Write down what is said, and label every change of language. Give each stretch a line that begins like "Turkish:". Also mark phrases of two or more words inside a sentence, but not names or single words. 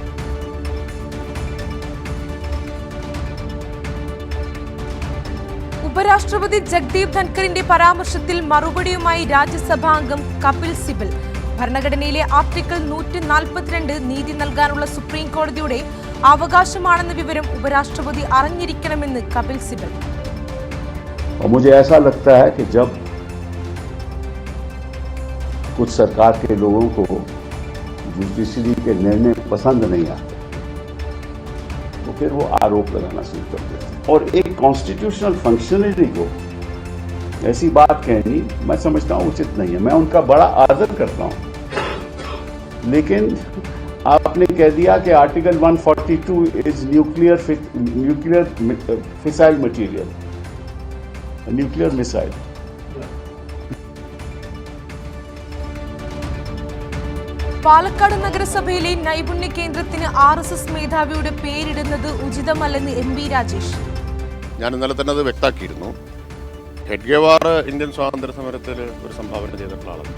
Malayalam: ഉപരാഷ്ട്രപതി ജഗ്ദീപ് ധൻഖറിന്റെ പരാമർശത്തിൽ മറുപടിയുമായി രാജ്യസഭാംഗം കപിൽ സിബൽ. ഭരണഘടനയിലെ ആർട്ടിക്കിൾ 142 നീതി നൽകാനുള്ള സുപ്രീം കോടതിയുടെ അവകാശമാണെന്ന വിവരം ഉപരാഷ്ട്രപതി അറിഞ്ഞിരിക്കണമെന്ന് കപിൽ സിബൽ.
Hindi: मुझे ऐसा लगता है कि जब कुछ सरकार के लोगों को जुडिशरी के निर्णय पसंद नहीं आते तो फिर वो आरोप लगाना शुरू कर देते हैं. और एक
English: constitutional functionary
Hindi: को ऐसी बात कहनी मैं समझता हूँ उचित नहीं है. मैं उनका बड़ा आदर करता हूँ, लेकिन आपने कह दिया कि
English: article 142 is nuclear fissile material, nuclear missile.
Malayalam: പാലക്കാട് നഗരസഭയിലെ നൈപുണ്യ കേന്ദ്രത്തിന് RSS മേധാവിയുടെ പേരിടുന്നത് ഉചിതമല്ലെന്ന് MB രാജേഷ്. ഞാൻ ഇന്നലെ തന്നെ അത് വ്യക്തമാക്കിയിരുന്നു. ഹെഡ്ഗേവാർ ഇന്ത്യൻ സ്വാതന്ത്ര്യ സമരത്തിൽ ഒരു സംഭാവന ചെയ്തിട്ടുള്ള ആളല്ല.